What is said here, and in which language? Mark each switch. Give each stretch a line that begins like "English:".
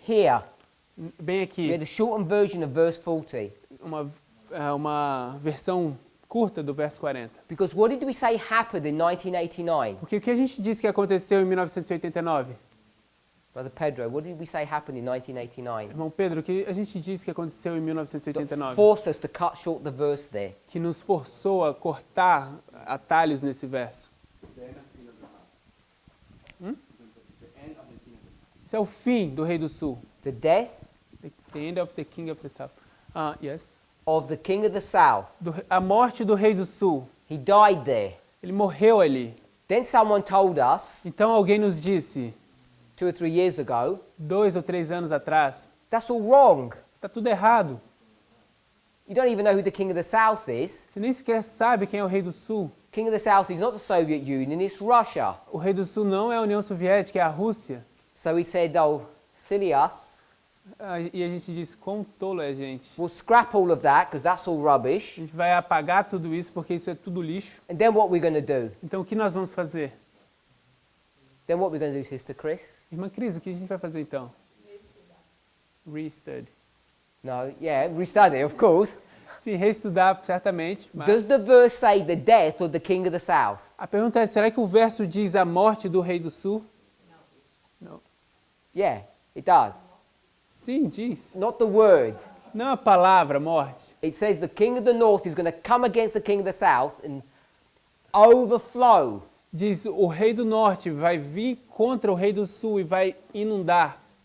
English: here.
Portuguese: Bem
English: We
Portuguese: aqui,
English: had a shortened version of verse 40.
Portuguese: uma versão curta do verso 40.
English: Because what did we say happened in 1989?
Portuguese: Porque o que a gente disse que aconteceu em 1989?
English: Brother Pedro, what did we say happened in 1989?
Portuguese: Irmão Pedro, o que a gente disse que aconteceu em 1989?
English: Forced us to cut short the verse there.
Portuguese: Que nos forçou a cortar atalhos nesse verso. Isso é o fim do Rei do Sul.
English: The death The end of the King of the South. Yes. of the King of the South.
Portuguese: A morte do Rei do Sul.
English: He died there.
Portuguese: Ele morreu ali.
English: Then someone told us
Portuguese: Então alguém nos disse,
English: 2 or 3 years ago,
Portuguese: 2 ou 3 anos atrás,
English: that's all wrong.
Portuguese: está tudo errado.
English: You don't even know who the King of the South is.
Portuguese: Você nem sequer sabe quem é o Rei do Sul.
English: King of the South is not the Soviet Union, it's Russia.
Portuguese: O Rei do Sul não é a União Soviética, é a Rússia.
English: So he said, oh, silly us.
Portuguese: E a gente diz, quão tolo é a gente.
English: We'll scrap all of that because that's all rubbish.
Portuguese: A gente vai apagar tudo isso porque isso é tudo lixo.
English: And then what we're going to do?
Portuguese: Então o que nós vamos fazer?
English: Then what we're going to do, Sister Chris?
Portuguese: Irmã Cris, o que a gente vai fazer então?
English: Restudy. No, yeah, restudy, of course.
Portuguese: Sim, reestudar certamente. Mas
English: Does the verse say the death of the king of the south?
Portuguese: a pergunta é, será que o verso diz a morte do rei do sul? Não.
English: Yeah, it does.
Portuguese: Sim, diz.
English: Not the word.
Portuguese: Não a palavra morte.
English: It says the king of the north is going to come against the king of the south and overflow.
Portuguese: Diz, o rei do norte vai vir contra o rei do sul e vai inundar.